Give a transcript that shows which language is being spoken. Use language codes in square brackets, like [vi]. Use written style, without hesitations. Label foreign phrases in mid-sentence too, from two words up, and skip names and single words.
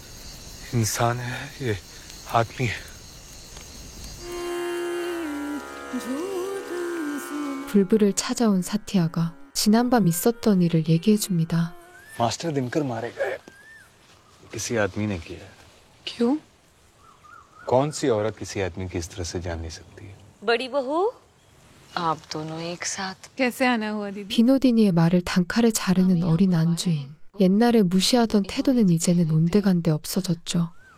[hi] इंसान है ये, आदमी है। [ko] 불불을 찾아온 사티아가 지난밤 있었던 일을 얘기해줍니다. [hi] मास्टर दिनकर मारे गए, किसी आदमी ने किया है। क्यों? कौन सी औरत किसी आदमी की इस तरह से जान नहीं सकती है? बड़ी बहू, आप दोनों एक साथ। कैसे आना हुआ दीदी? [ko] 비노디니의 말을 단칼에 자르는 어린 안주인. 옛날에 무시하던 태도는 이제는 온데간데 없어졌죠.